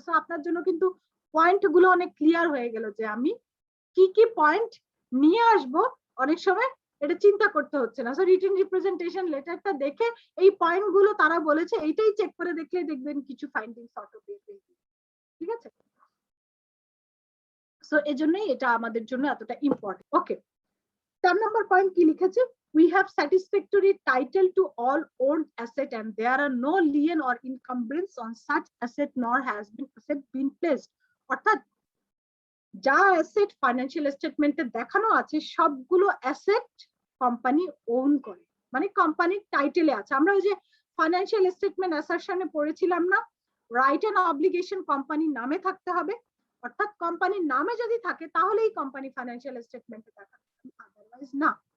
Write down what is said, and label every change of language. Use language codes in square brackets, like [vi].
[bn] So আপনার জন্য কিন্তু পয়েন্ট গুলো অনেক ক্লিয়ার হয়ে গেল যে আমি কি কি পয়েন্ট নিয়ে আসব, অনেক সময় এটা চিন্তা করতে হচ্ছে না। সো রিটেন রিপ্রেজেন্টেশন লেটারটা দেখে এই পয়েন্ট গুলো তারা বলেছে এইটাই চেক করে দেখলে দেখবেন কিছু ফাইন্ডিংস অটো বের হয়ে যাবে। ঠিক আছে? সো এজন্যই এটা আমাদের জন্য এতটা ইম্পর্টেন্ট। ওকে, 4 নম্বর পয়েন্ট কি লিখেছে, [en] we have satisfactory title to all owned asset and there are no lien or encumbrance on such asset nor has been placed। [bn] অর্থাৎ যা অ্যাসেট ফাইন্যান্সিয়াল স্টেটমেন্টে দেখানো আছে সবগুলো অ্যাসেট কোম্পানি ওন করে, মানে কোম্পানির টাইটেলে আছে। আমরা ওই যে ফাইন্যান্সিয়াল স্টেটমেন্ট অ্যাসারশনে পড়েছিলাম না, রাইট এন্ড অব্লিগেশন কোম্পানির নামে থাকতে হবে, অর্থাৎ কোম্পানির নামে যদি থাকে তাহলেই কোম্পানি ফাইন্যান্সিয়াল স্টেটমেন্টে দেখাতে হবে, আদারওয়াইজ না।